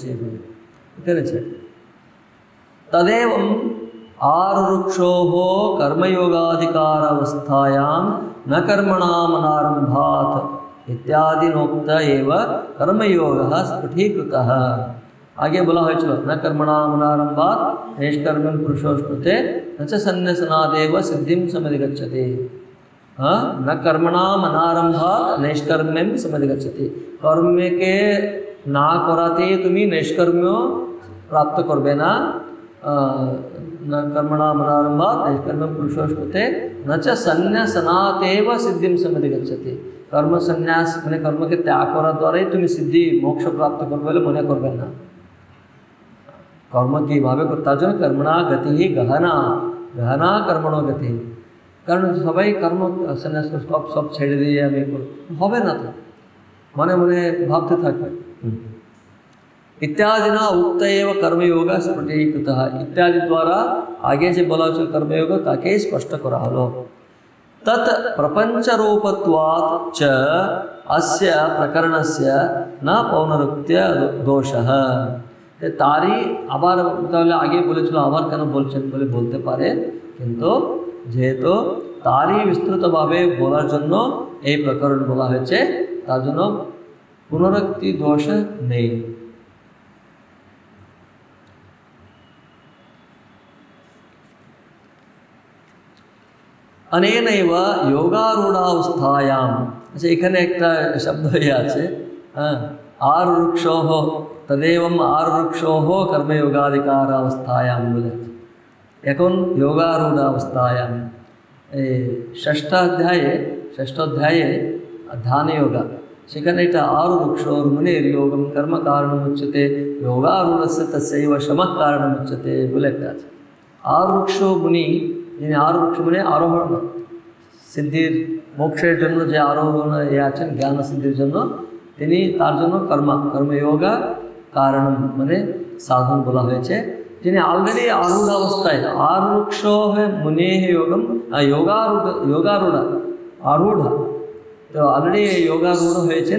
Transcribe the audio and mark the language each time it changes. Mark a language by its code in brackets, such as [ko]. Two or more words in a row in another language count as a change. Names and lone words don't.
[sa] এখানে তদেবং আরুক্ষোঃ কর্মযোগাধিকারাবস্থায়াম ন কর্মণামনারম্ভাৎ ইত্যাদিনোক্ত এব কর্মযোগः স্ফুটীকৃতः। [bn] আগে বলা হয়েছিল [sa] न कर्मणामनारम्भात् नैष्कर्म्यं पुरुषोऽश्नुते न च सन्न्यासनादेव सिद्धिं समधिगच्छति। न कर्मणामनारम्भात् नैष्कर्म्यं समधिगच्छति, [bn] কর্মকে না করাতে তুমি নৈষ্কর্ম্য প্রাপ্ত করবে না। [sa] न कर्मणामनारम्भात् नैष्कर्म्यं पुरुषोऽश्नुते न च सन्न्यासनादेव सिद्धिं समधिगच्छति। [bn] কর্ম সন্ন্যাস মানে কর্মকে ত্যাগ করার দ্বারাই তুমি সিদ্ধি মোক্ষ প্রাপ্ত করবে বলে মনে করবেন না। কর্ম কীভাবে করতে, তার জন্য [sa] কর্মণা গতি গহনা, গহনা কর্মণো গতি। [bn] কারণ সবাই কর্ম সন্ন্যাস সব ছেড়ে দিয়ে আমি হবে না, তো মনে মনে ভাবতে থাকবে। [sa] ইত্যাদি না উক্ত এব কর্মযোগ স্ফুটীকৃত, [bn] ইত্যাদি দ্বারা আগে যে বলা হয়েছিল কর্মযোগ তাকেই স্পষ্ট করা হলো। [sa] तत् प्रपंचरूपत्वात् च अस्य प्रकरणस्य न पौनरुक्त्य दोषः। [bn] তারই আবার তাহলে আগে বলেছিল আবার কেন বলছেন বলে বলতে পারে, কিন্তু যেহেতু তারই বিস্তৃতভাবে বলার জন্য এই প্রকরণ বলা হয়েছে, তার জন্য পুনরুক্তি দোষ নেই। [sa] अनेनैव योगारूढ़ावस्थायाम, अच्छा [bn] এখানে একটা শব্দ আছে [sa] आरुक्षोः तदेवं आरुक्षोः कर्मयोगाधिकारावस्थायाम বলে। [bn] এখন योगारूढ़ावस्थायाम ষষ্ঠ অধ্যায়ে ধ্যান যোগা, সেখানে এটা [sa] आरुक्षोर मुनेर योगम कर्म कारणमुच्यते योगारूढ़स्य तस्यैव शमः कारणमुच्यते [bn] বলে একটা আছে। [sa] आरुक्ष मुनि, [bn] যিনি আরোহণ মানে আরোহণ সিদ্ধির মোক্ষের জন্য যে আরোহণ আছেন জ্ঞান সিদ্ধির জন্য, তিনি তার জন্য কর্মযোগা কারণ মানে সাধন বলা হয়েছে। যিনি অলরেডি আরূঢ় অবস্থায় [sa] আরুক্ষ মুনে যোগম আরূঢ়, [bn] তো অলরেডি যোগারূঢ় হয়েছেন।